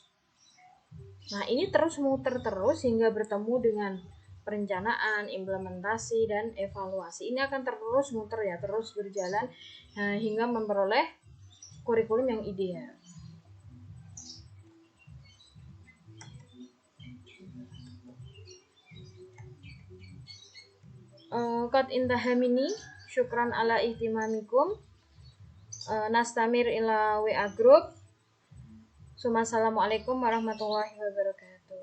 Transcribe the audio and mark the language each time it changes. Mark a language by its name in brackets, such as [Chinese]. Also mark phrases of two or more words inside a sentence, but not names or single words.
[Indonesian] Nah, ini terus muter terus hingga bertemu dengan perencanaan, implementasi, dan evaluasi. Ini akan terus muter ya, terus berjalan hingga memperoleh kurikulum yang ideal. [Arabic] قد انتهى مني شكرا على اهتمامكم. نستمر إلى WA group. السلام عليكم ورحمة الله وبركاته.